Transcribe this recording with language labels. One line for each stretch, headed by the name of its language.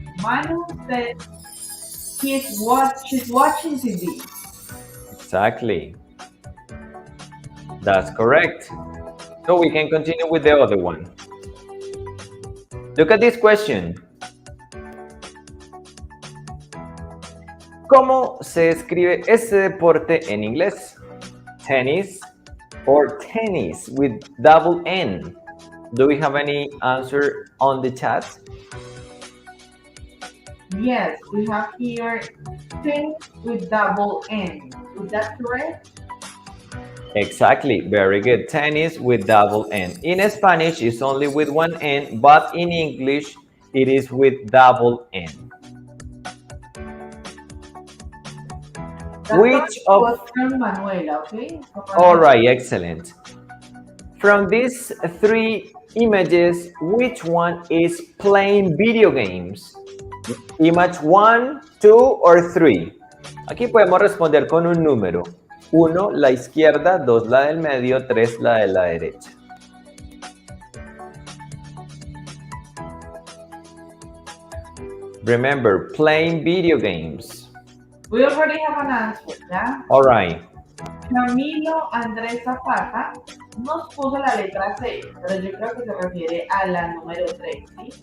English: Manu said she's watching TV. Exactly. That's correct. So we can continue with the other one. Look at this question.
Spanish: ¿Cómo se escribe este deporte en inglés?
English: Tennis or tennis with double N? Do we have any answer on the chat? Yes, we have here tennis with double N. Is that correct? Exactly, very good. Tennis with double N. In Spanish, it's only with one N, but in English, it is with double N. Which was of... from Manuela, okay? All right, excellent. From these three images, which one is playing video games? Image 1, 2, or 3.
Spanish: Aquí podemos responder con un número. 1, la izquierda, 2, la del medio, 3, la de la derecha.
English: Remember, playing video games. We already have an answer, ¿ya? All right.
Spanish: Camilo Andrés Zapata nos puso la letra C, pero yo creo que se refiere a la número 3, ¿sí?